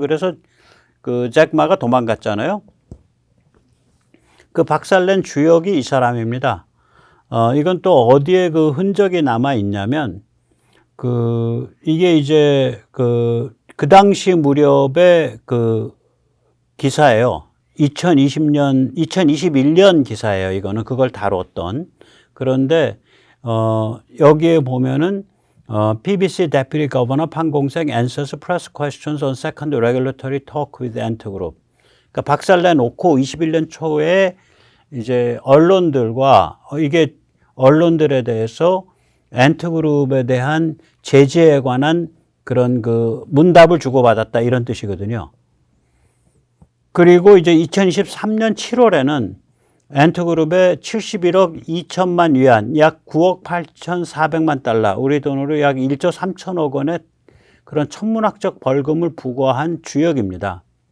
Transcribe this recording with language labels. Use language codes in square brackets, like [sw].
[ko] 그래서 그 잭마가 도망갔잖아요. 그 박살낸 주역이 이 사람입니다. 이건 또 어디에 그 흔적이 남아 있냐면 이게 이제 그 당시 무렵에 그 기사예요. 2021년 기사예요. 이거는 그걸 다뤘던. 그런데 여기에 보면은 [en] PBC Deputy Governor 판공생 answers press questions on second regulatory talk with Ant Group. [ko] 그러니까 박살내 놓고 21년 초에 이제 언론들과 이게 언론들에 대해서 엔트그룹에 대한 제재에 관한 그런 그 문답을 주고받았다 이런 뜻이거든요. 그리고 이제 2023년 7월에는 엔트그룹에 71억 2천만 위안, 약 9억 8,400만 달러, 우리 돈으로 약 1조 3천억 원의 그런 천문학적 벌금을 부과한 주역입니다.